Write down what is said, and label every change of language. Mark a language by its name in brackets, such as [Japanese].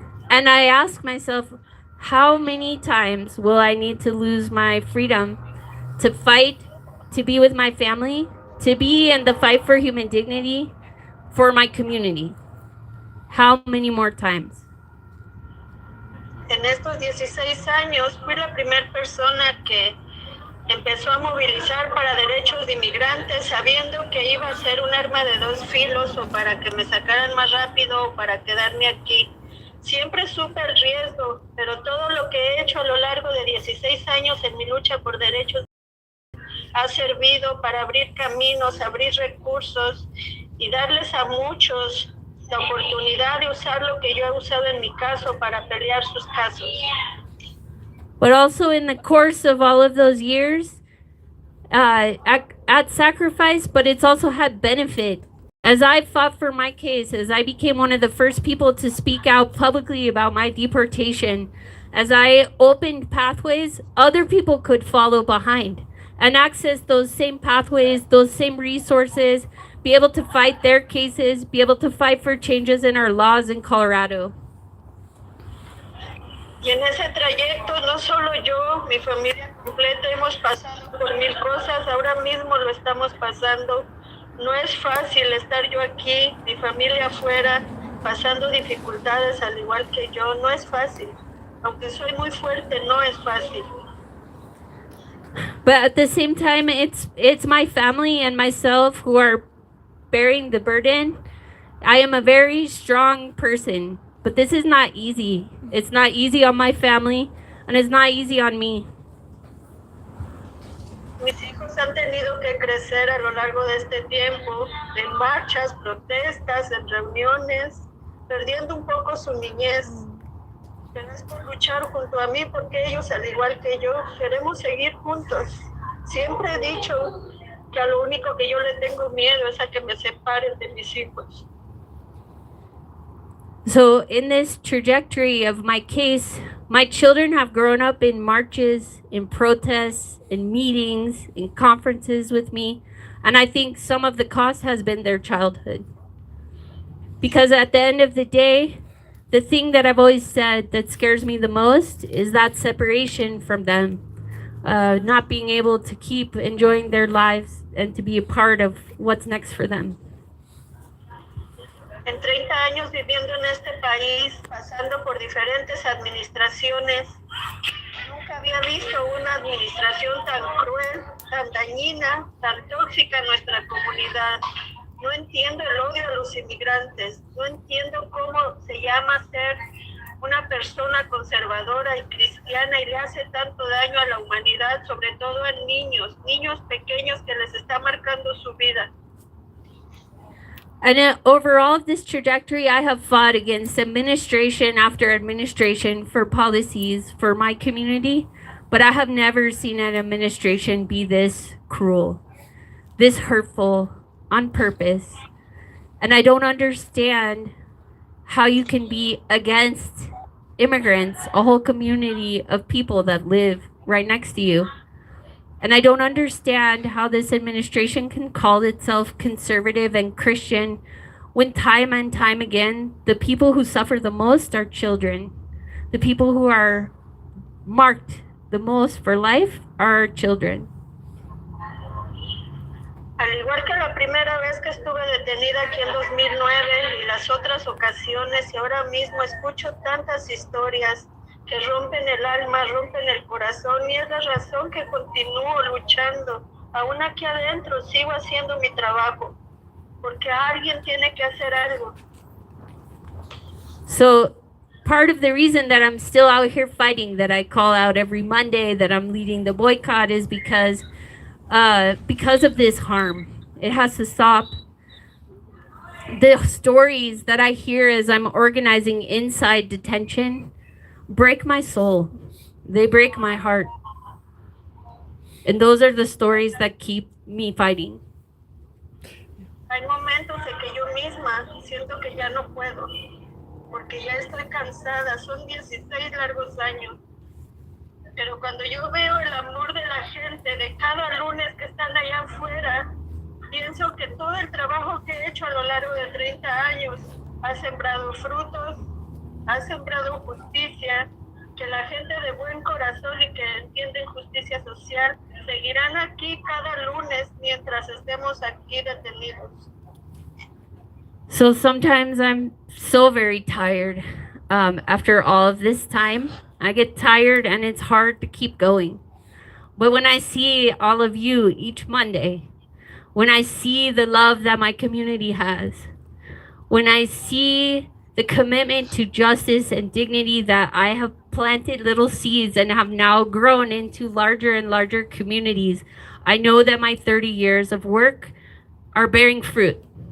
[English] And I ask myself, how many times will I need to lose my freedom to fight, to be with my family, to be in the fight for human dignity for my community? How many more times? [Spanish] En estos 16 años fui la primera persona que empezó a movilizar para derechos de inmigrantes, sabiendo que iba a ser un arma de 2 filos, o para que me sacaran más rápido o para quedarme aquí. Siempre supe el riesgo, pero todo lo que he hecho a lo largo de 16 años en mi lucha por derechos ha servido para abrir caminos, abrir recursos y darles a muchos la oportunidad de usar lo que yo he usado en mi caso para pelear sus casos. [English] But also in the course of all of those years, at sacrifice, but it's also had benefit. As I fought for my case, as I became one of the first people to speak out publicly about my deportation, as I opened pathways, other people could follow behind and access those same pathways, those same resources, be able to fight their cases, be able to fight for changes in our laws in Colorado. [Spanish] Y en ese trayecto no solo yo, mi familia completa hemos pasado por mil cosas, ahora mismo lo estamos pasando. No es fácil estar yo aquí, mi familia afuera, pasando dificultades al igual que yo, no es fácil. Aunque soy muy fuerte, no es fácil. [English] But at the same time, it's my family and myself who are bearing the burden. I am a very strong person, but this is not easy. It's not easy on my family, and it's not easy on me. [Spanish] Mis hijos han tenido que crecer a lo largo de este tiempo, en marchas, protestas, en reuniones, perdiendo un poco su niñez. Pero es por luchar junto a mí, porque ellos, al igual que yo, queremos seguir juntos. Siempre he dicho que a lo único que yo le tengo miedo es a que me separen de mis hijos. [English] So in this trajectory of my case, my children have grown up in marches, in protests, in meetings, in conferences with me. And I think some of the cost has been their childhood. Because at the end of the day, the thing that I've always said that scares me the most is that separation from them. Not being able to keep enjoying their lives and to be a part of what's next for them. [Spanish] En 30 años viviendo en este país, pasando por diferentes administraciones, nunca había visto una administración tan cruel, tan dañina, tan tóxica en nuestra comunidad. No entiendo el odio a los inmigrantes, no entiendo cómo se llama ser una persona conservadora y cristiana y le hace tanto daño a la humanidad, sobre todo a niños pequeños que les está marcando su vida. [English] And over all of this trajectory, I have fought against administration after administration for policies for my community, but I have never seen an administration be this cruel, this hurtful, on purpose. And I don't understand how you can be against immigrants, a whole community of people that live right next to you. And I don't understand how this administration can call itself conservative and Christian when time and time again, the people who suffer the most are children. The people who are marked the most for life are children. [Spanish] Al igual que la primera vez que estuve detenida aquí en 2009 y las otras ocasiones, y ahora mismo escucho tantas historias que rompen el alma, rompen el corazón, y es la razón que continúo luchando. Aún aquí adentro sigo haciendo mi trabajo, porque alguien tiene que hacer algo. [English] So part of the reason that I'm still out here fighting, that I call out every Monday, that I'm leading the boycott, is because of this harm. It has to stop. The stories that I hear as I'm organizing inside detention break my soul. They break my heart. And those are the stories that keep me fighting. [Spanish] Hay momentos en que yo misma siento que ya no puedo, porque ya estoy cansada, son 16 largos años. Pero cuando yo veo el amor de la gente, de cada lunes que están allá afuera, pienso que todo el trabajo que he hecho a lo largo de 30 años ha sembrado frutos, ha sembrado justicia, que la gente de buen corazón y que entienden justicia social seguirán aquí cada lunes mientras estemos aquí detenidos. [English] So sometimes I'm so very tired after all of this time. I get tired and it's hard to keep going. But when I see all of you each Monday, when I see the love that my community has, when I see the commitment to justice and dignity that I have planted little seeds and have now grown into larger and larger communities, I know that my 30 years of work are bearing fruit.